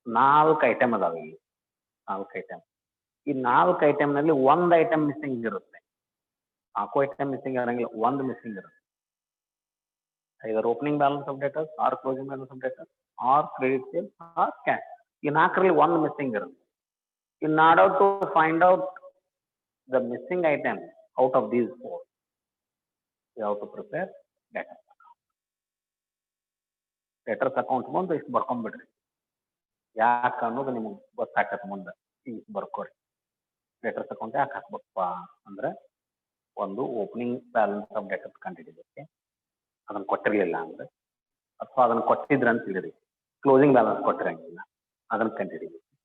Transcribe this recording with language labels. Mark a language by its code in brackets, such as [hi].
[kn] 4 item ಅದಾವ ಇಲ್ಲಿ, 4 item. ಈ 4 ಐಟಮ್ ನಲ್ಲಿ ಒಂದು ಐಟಮ್ ಮಿಸ್ಸಿಂಗ್ ಇರುತ್ತೆ. 4 ಐಟಮ್ ಮಿಸ್ಸಿಂಗ್ ಇರಂಗಿಲ್ಲ, ಒಂದು ಮಿಸ್ಸಿಂಗ್ ಇರುತ್ತೆ. [en] Either opening balance of debtor or closing balance of debtor or credit sale or cash. [kn] ಈ 4ರಲ್ಲಿ ಒಂದು ಮಿಸ್ಸಿಂಗ್ ಇರುತ್ತೆ. [en] In order to find out the missing item out of these 4, you have to prepare debtors account. [kn] Debtors account ಮುಂದೆ ಇಷ್ಟು ಬರ್ಕೊಂಡ್ಬಿಡ್ರಿ, ಯಾಕೆ ಅನ್ನೋದು ನಿಮಗೆ ಗೊತ್ತಾಗತ್ತೆ ಮುಂದೆ. ಇಷ್ಟು ಬರ್ಕೋರಿ. ಡೆಟರ್ಸ್ ಅಕೌಂಟ್ ಯಾಕೆ ಹಾಕ್ಬೇಕಪ್ಪ ಅಂದ್ರೆ, ಒಂದು ಓಪನಿಂಗ್ ಬ್ಯಾಲೆನ್ಸ್ ಆಫ್ ಡೆಟರ್ಸ್ ಕಂಡಿಡಿದಕ್ಕೆ ಅದನ್ನು ಕೊಟ್ಟಿರಲಿಲ್ಲ ಅಂದ್ರೆ, ಅಥವಾ ಅದನ್ನು ಕೊಟ್ಟಿದ್ರ ಅಂತ ಹೇಳಿರಿ, ಕ್ಲೋಸಿಂಗ್ ಬ್ಯಾಲೆನ್ಸ್ ಕೊಟ್ಟಿರಂಗಿಲ್ಲ ಅದನ್ನು ಕಂಡಿಡಿರಿ.